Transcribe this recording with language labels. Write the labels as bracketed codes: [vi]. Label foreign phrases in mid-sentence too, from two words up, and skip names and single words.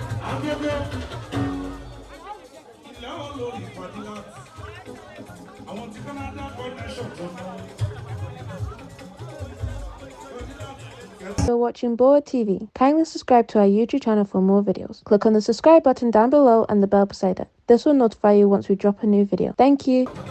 [yo] Agogo. Ilẹ̀ olórí Fadilat. Àwọn tí [en] Canada connection [yo] tó mọ́. [en] You're watching Boa T V. Kindly subscribe to our YouTube channel for more videos. Click on the subscribe button down below and the bell beside it. This will notify you once we drop a new video. Thank you.